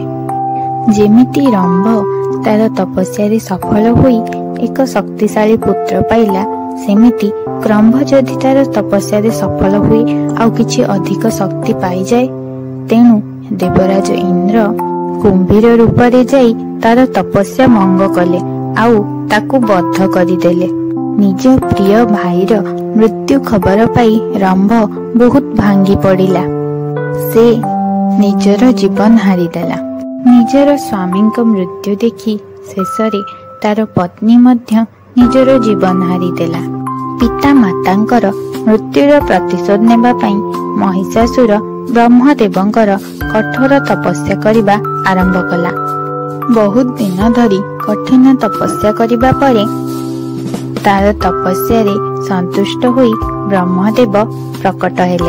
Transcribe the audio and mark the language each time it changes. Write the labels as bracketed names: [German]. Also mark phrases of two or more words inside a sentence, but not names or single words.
[Odia] ଜେମିତି ରମ୍ଭ ତାର ତପସ୍ୟା ସଫଳ ହୋଇ ଏକ ଶକ୍ତିଶାଳୀ ପୁତ୍ର ପାଇଲା, ସେମିତି କ୍ରମ୍ଭ ଯଦି ତାର ତପସ୍ୟା ସଫଳ ହୁଇ ଆଉ କିଛି ଅଧିକ ଶକ୍ତି ପାଇ ଯାଏ, ତେଣୁ ଦେବରାଜ ଇନ୍ଦ୍ର କୁମ୍ଭୀର ରୂପ ରେ ଯାଇ ତାର ତପସ୍ୟା ଭଙ୍ଗ କଲେ ଆଉ ତାକୁ ବଦ୍ଧ କରିଦେଲେ। ନିଜ ପ୍ରିୟ ଭାଇର ମୃତ୍ୟୁ ଖବର ପାଇ ରମ୍ଭ ବହୁତ ଭାଙ୍ଗି ପଡ଼ିଲା। ସେ ନିଜର ଜୀବନ ହାରିଦେଲା। ନିଜର ସ୍ୱାମୀ କୋ ମୃତ୍ୟୁ ଦେଖି ଶେଷରେ ତାର ପତ୍ନୀ ମଧ୍ୟ ନିଜର ଜୀବନ ହାରିଦେଲା। ପିତା ମାତାଙ୍କର ମୃତ୍ୟୁର ପ୍ରତିଶୋଧ ନେବା ପଇ ମହିଷାସୁର ବ୍ରହ୍ମଦେବଙ୍କର କଠୋର ତପସ୍ୟା କରିବା ଆରମ୍ଭ କଲା। ବହୁତ ଦିନ ଧରି କଠିନ ତପସ୍ୟା କରିବା ପରେ ତାର ତପସ୍ୟା ରେ ସନ୍ତୁଷ୍ଟ ହୋଇ ବ୍ରହ୍ମଦେବ ପ୍ରକଟ ହେଲେ।